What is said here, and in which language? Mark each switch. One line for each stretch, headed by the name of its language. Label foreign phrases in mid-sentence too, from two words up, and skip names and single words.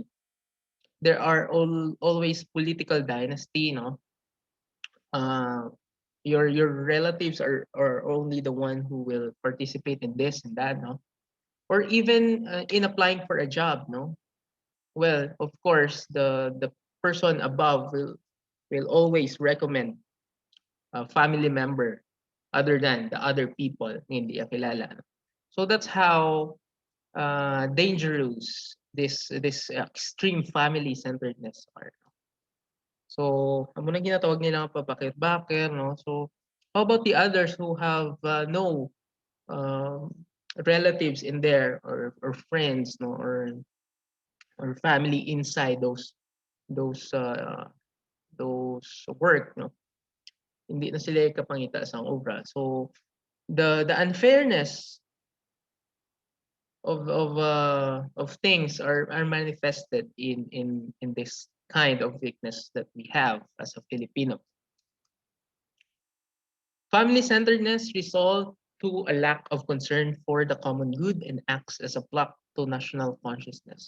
English: There are always political dynasty, no, uh, your relatives are only the one who will participate in this and that, no, or even in applying for a job, no. Well, of course, the person above will always recommend a family member other than the other people
Filipino: hindi kakilala,
English: no? So that's how dangerous this extreme family centeredness are. So,
Hiligaynon: amo na ginatawag nilang papakit-bakit, no?
English: So, how about the others who have no um, relatives in there or friends, no, or family inside those those work, no?
Hiligaynon: Hindi na sila kapangita sa obra.
English: So, the unfairness of things are manifested in this kind of weakness that we have as a Filipino. Family centeredness result to a lack of concern for the common good and acts as a block to national consciousness.